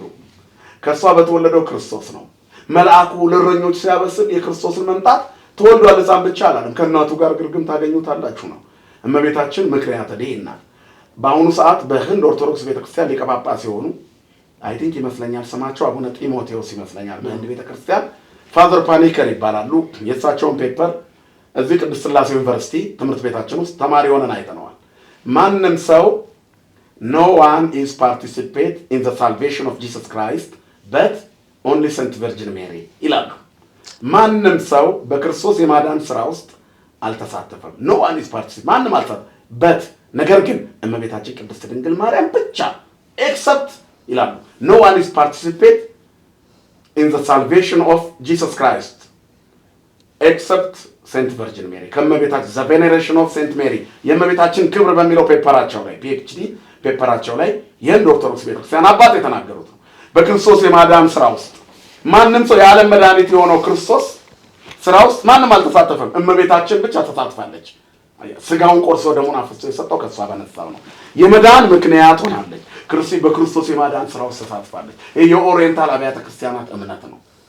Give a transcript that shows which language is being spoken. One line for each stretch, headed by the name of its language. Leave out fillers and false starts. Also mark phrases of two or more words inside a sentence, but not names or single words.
Amharic: ከእሷ በተወለደው ክርስቶስ ነው። መልአኩ ለእረኞች ሲያበስር የክርስቶስን መምጣት ተወልዷል ሕፃን ብቻ አላለም፣ ከእናቱ ጋር ግርግም ታገኙታላችሁ ነው። እመቤታችን ምክንያተ ድኂናት። በአሁኑ ሰዓት በህንድ ኦርቶዶክስ ቤተክርስቲያን ሊቀ ጳጳስ የሆኑ
English: I think
Amharic: ይመስለኛል ስማቸው አቡነ ጢሞቴዎስ ይመስለኛል። በህንድ ቤተክርስቲያን ፋዘር ፓኒከር ይባላሉ። የእሳቸውን ፔፐር እዚህ ቅድስት ሥላሴ ዩኒቨርሲቲ ትምህርት ቤታችን ውስጥ ተማሪ ሆነን አይተነዋል። ማንም ሰው
English: no one is participate in the salvation of Jesus Christ but only Saint Virgin Mary
Amharic: ይላሉ። ማንም ሰው በክርስቶስ የማዳን ስራ ውስጥ አልተሳተፈም።
English: no one is participate
Amharic: ማንም አልተሳተፈም but ነገር ግን እመቤታችን ቅድስት ድንግል ማርያም ብቻ except ይላሉ
English: no one is participate in the salvation of Jesus Christ except Saint Virgin Mary
Amharic: ከእመቤታችን
English: the veneration of Saint Mary
Amharic: የእመቤታችን ክብር በሚለው ፔፐራቸው ላይ PhD ፔፐራቸው ላይ የህንድ ኦርቶዶክስ ቤተክርስቲያን አባት የተናገሩት ነው። በክርስቶስ የማዳን ስራ ውስጥ ማንም ሰው የዓለም መድኃኒት የሆነው ክርስቶስ ስራ ውስጥ ማንም አልተሳተፈም። እመቤታችን ብቻ ተሳትፋለች። ስጋውን ቆርሶ ደሙን አፍስሶ የሰጠው ከሷ በነሳው ነው። የመዳን ምክንያት ሆናለች። በክርስቶስ የማዳን ስራ ውስጥ ተሳትፋለች። ይሄ የኦሪየንታል አብያተ ክርስቲያናት እምነት ነው።